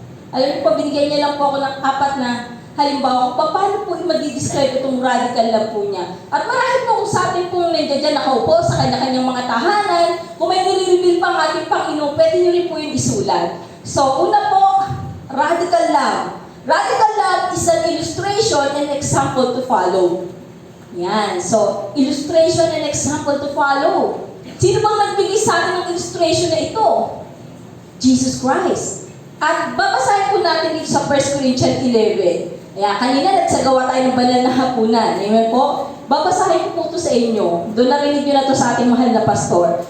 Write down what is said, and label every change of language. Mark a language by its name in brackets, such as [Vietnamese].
[Filipino] Alam niyo po, binigyan niya lang po ako ng 4 na halimbawa kung paano po i-describe itong radical love po niya. At marami po kung sa atin pong nandiyan dyan nakaupo sa kanya-kanyang mga tahanan, kung may nire-reveal pa ang ating Panginoon, pwede niyo rin po yung isulat. So, una po, radical love. [English] Radical love is an illustration and example to follow. Yan. So, illustration and example to follow. [Filipino] Sino bang nagbigay sa atin ng illustration na ito? Jesus Christ. At babasahin po natin dito sa 1 Corinthians 11. Kaya kanina nagsagawa tayo ng banal na hapunan. Amen po? Babasahin ko po ito sa inyo. Doon narinig nyo na ito sa ating mahal na pastor.